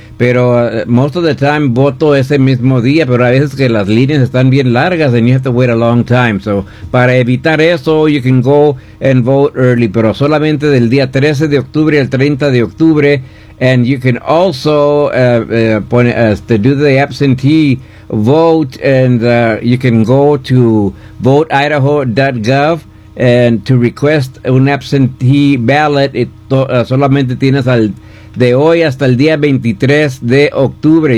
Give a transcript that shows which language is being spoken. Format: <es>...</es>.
<es>Pero</es> <en>most of the time</en> <es>voto ese mismo día, pero a veces que las líneas están bien largas</es> <en>and you have to wait a long time. So,</en> <es>para evitar eso,</es> <en>you can go and vote early,</en> <es>pero solamente del día 13 de octubre al 30 de octubre.</es> <en>And you can also do the absentee vote, and you can go to voteidaho.gov and to request an absentee ballot.</en> <es>Solamente tienes al de hoy hasta el día 23 de octubre.</es>